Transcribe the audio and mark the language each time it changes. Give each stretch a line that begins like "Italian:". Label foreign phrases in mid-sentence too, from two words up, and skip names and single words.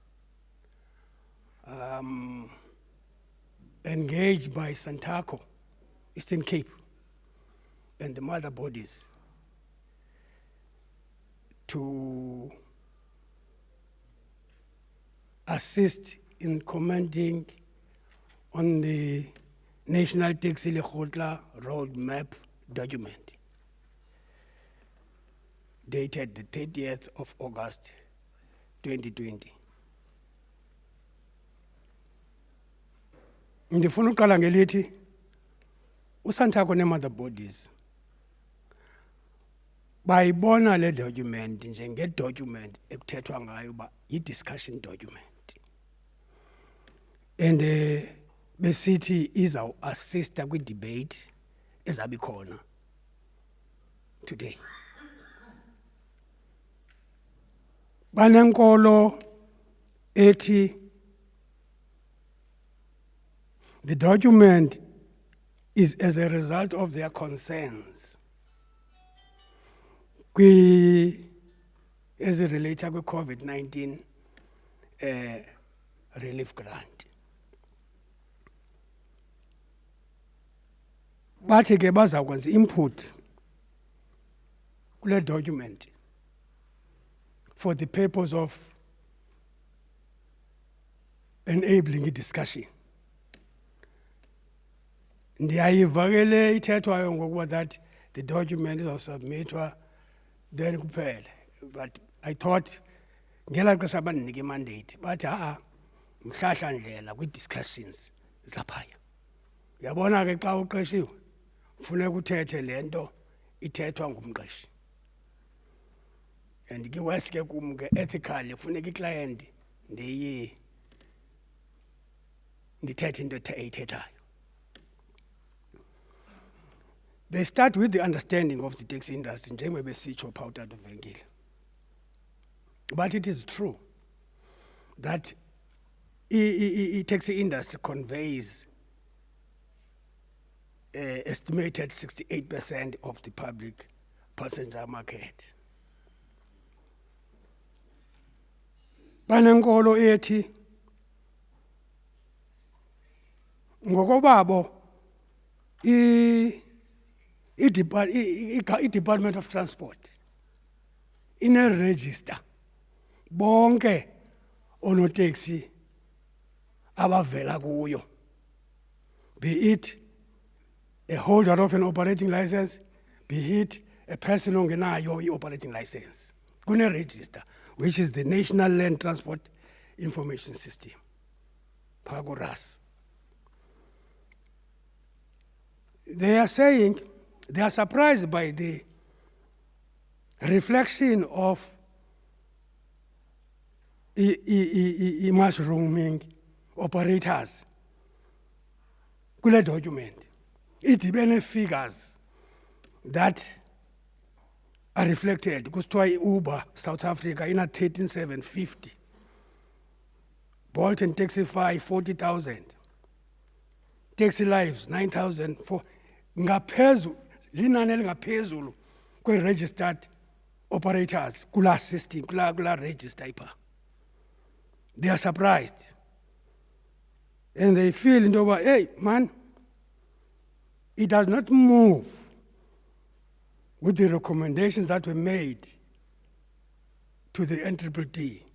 English: Engaged by Santaco, Eastern Cape, and the mother bodies to assist in commenting on the National Taxi Lekgotla Roadmap document dated the 30th of August, 2020.
Xhosa: Ndifuna uqala ngelithi uSantaco ne-mother bodies bayibona le document njenge-document ekuthethwa ngayo uba yi-
English: discussion document,
Xhosa: and besithi izawuassista kwi-debate ezabe ikhona today. Banenkolo ethi
English: the document is as a result of their concerns as it relates to COVID-19 relief grant.
Xhosa: bathi ke bazakwenza input kule
English: document for the purpose of enabling discussion.
Xhosa: Ndiyayiva ke le ithethwayo ngokuba
English: that the document is submitted then
Xhosa: kuphela,
English: but I thought
Xhosa: ngela xesha bandinike mandate bathi mhlahla ndlela kwi-discussions zaphaya. Yabona ke xa uqeshiwe funeka uthethe lento ithethwa ngumqeshi, and ke wes ke kum ke ethically funeka iclient ndithethe into eyithethayo.
English: They start with the understanding of the taxi industry
Xhosa: njengoba besitsho phaa utata uvenkile.
English: But it is true that taxi industry conveys estimated 68% of the public passenger market.
Xhosa: Banenkolo ethi ngokobabo i-Department of Transport ine-register bonke onoteksi abavela kuyo,
English: be it a holder of an operating license, be it a person ongenayo i-operating license. Kune-register, which is the National Land Transport Information System, PAGORAS. They are saying they are surprised by the reflection of mushrooming operators kule document. Idibene figures that are reflected.
Xhosa: Kusithiwa Uber South Africa ina 13,750. Bolt and Taxify 40,000. Taxi Lives 9,004. Ngaphezulu linani elingaphezulu kwe-registered operators kula system kula register ipha.
English: They are surprised and they feel
Xhosa: into yoba
English: hey man, it does not move with the recommendations that were made to the NTT.